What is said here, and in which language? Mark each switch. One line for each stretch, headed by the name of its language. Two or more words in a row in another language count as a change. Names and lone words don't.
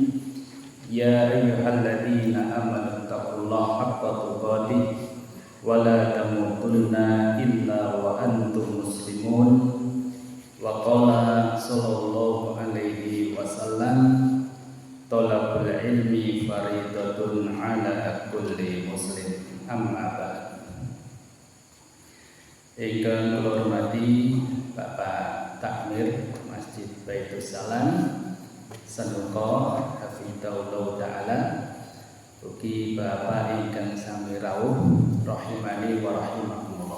Arabic: يا أيها الذين آمنوا اتقوا الله حق تقاته ولا تموتن إلا وأنتم مسلمون. وقال صلى الله عليه وسلم طلب العلم فريضة على كل مسلم. أما بعد.
Javanese: Ingkang kula hormati Bapak Takmir Masjid Baitul Salam Sanuko
Arabic: حفظه الله تعالى,
Javanese: ugi Bapak ingkang sami rawuh
Arabic: رحمني ورحمكم الله.